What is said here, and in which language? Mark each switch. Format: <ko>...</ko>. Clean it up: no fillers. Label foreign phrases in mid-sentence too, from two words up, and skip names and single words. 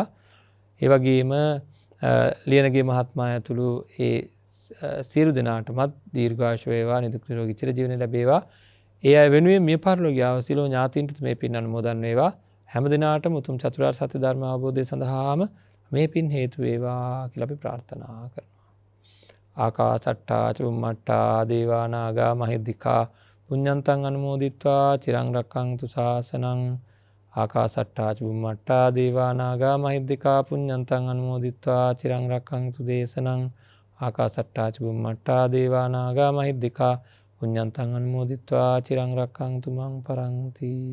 <si>ඒ වගේම ලියනගේ මහත්මයා ඇතුළු ඒ සියලු දෙනාටමත් දීර්ඝායුෂ වේවා, නිදුක් නිරෝගී චිරජීවනය ලැබේවා. ඒ අය වෙනුවෙන් මිය පරලොව ගියා සියලු ඥාතීන්ට මේ පින් අනුමෝදන් වේවා. හැම දිනාටම උතුම් චතුරාර්ය සත්‍ය ධර්ම අවබෝධය සඳහාම මේ පින් හේතු වේවා කියලා අපි ප්‍රාර්ථනා කරනවා.</si> <pi>ආකාසට්ටා චුම්මට්ටා දේවා නාග මහිද්దికා පුඤ්ඤන්තං අනුමෝදිත්වා චිරං රක්ඛන්තු ශාසනං ආකාසට්ටා චුම්මට්ටා දේවා නාග මහිද්దికා පුඤ්ඤන්තං අනුමෝදිත්වා චිරං රක්ඛන්තු දේශනං ආකාසට්ටා චුම්මට්ටා දේවා නාග මහිද්దికා පුඤ්ඤන්තං අනුමෝදිත්වා චිරං රක්ඛන්තු මං පරන්ති.</pi>